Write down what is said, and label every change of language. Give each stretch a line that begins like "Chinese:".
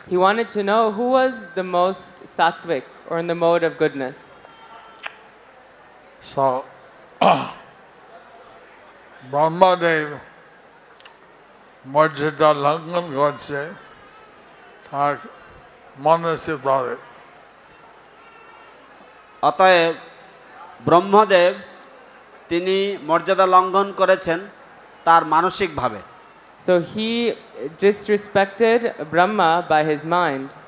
English: He wanted to know who was the most sattvic or in the mode of goodness.
Bangla: So, Brahmadev মর্যাদা লঙ্ঘন করছে তার মানসিক ভাবে। অতএব ব্রহ্মদেব তিনি মর্যাদা লঙ্ঘন করেছেন তার মানসিকভাবে।
English: So he disrespected Brahma by his mind.